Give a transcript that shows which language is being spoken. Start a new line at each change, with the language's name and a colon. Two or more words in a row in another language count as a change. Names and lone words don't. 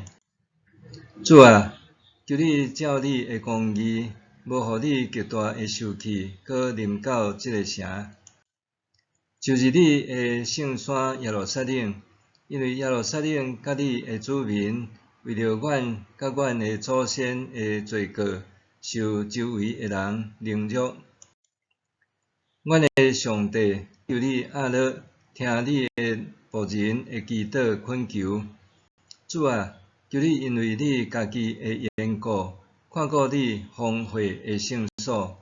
Min Nan Chinese: 主啊，求你照你的公义，无互你极大的受气，搁临到这个城，就是你的圣山耶路撒冷，因为耶路撒冷甲你的子民，为着阮甲阮的祖先的罪过，受周围的人凌辱。阮的上帝，求你阿乐听你的仆人的祈祷恳求。主啊，求你因为你家己的缘故，看顾你荒废的圣所。